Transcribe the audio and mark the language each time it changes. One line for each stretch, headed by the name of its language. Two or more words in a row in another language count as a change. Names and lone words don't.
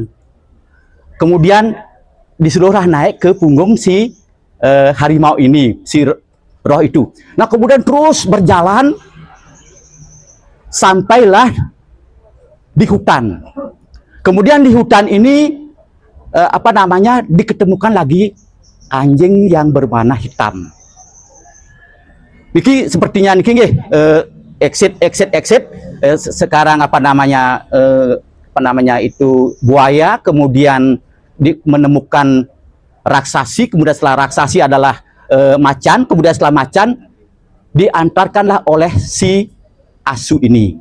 Indonesian: Kemudian disuruhlah naik ke punggung si harimau ini, si roh itu. Nah, kemudian terus berjalan sampailah di hutan. Kemudian di hutan ini diketemukan lagi anjing yang berwarna hitam. Niki sepertinya
Balinese: niki nggih
Indonesian: exit sekarang itu buaya, kemudian menemukan raksasi, kemudian setelah raksasi adalah macan, kemudian setelah macan diantarkanlah oleh si asu ini.